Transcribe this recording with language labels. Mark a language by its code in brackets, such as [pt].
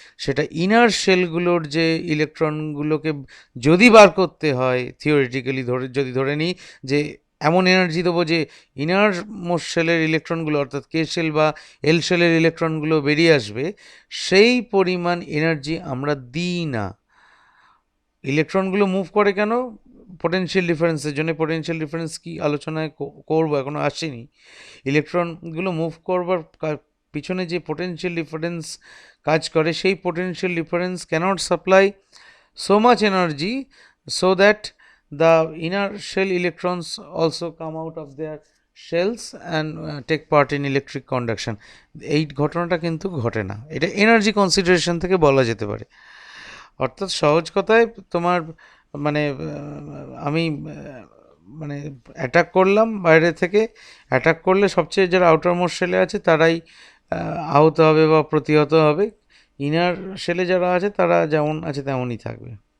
[bn] সেটা ইনার শেলগুলোর যে ইলেকট্রনগুলোকে যদি বার করতে হয়, থিওরিটিক্যালি যদি ধরে নিই যে এমন এনার্জি দেবো যে ইনার মোস্ট শেলের ইলেকট্রনগুলো অর্থাৎ কে শেল বা এল শেলের ইলেকট্রনগুলো বেরিয়ে আসবে, সেই পরিমাণ এনার্জি আমরা দিই না। ইলেকট্রনগুলো মুভ করে কেন? পোটেনশিয়াল ডিফারেন্সের জন্য। পোটেনশিয়াল ডিফারেন্স কি আলোচনায় করবো, এখনও আসেনি। ইলেকট্রনগুলো মুভ করবার পিছনে যে পোটেনশিয়াল ডিফারেন্স কাজ করে, সেই potential difference cannot supply [en] so much energy so that the inner shell electrons also come out of their shells and take part in electric conduction. [bn] এই ঘটনাটা কিন্তু ঘটে না, এটা এনার্জি কনসিডারেশন থেকে বলা যেতে পারে। অর্থাৎ সহজ কথায় তোমার মানে আমি মানে অ্যাটাক করলাম বাইরে থেকে, অ্যাটাক করলে সবচেয়ে যারা আউটার মোস্ট শেলে আছে তারাই আহত হবে বা প্রতিহত হবে, ইনার শেলে যারা আছে তারা যেমন আছে তেমনই থাকবে।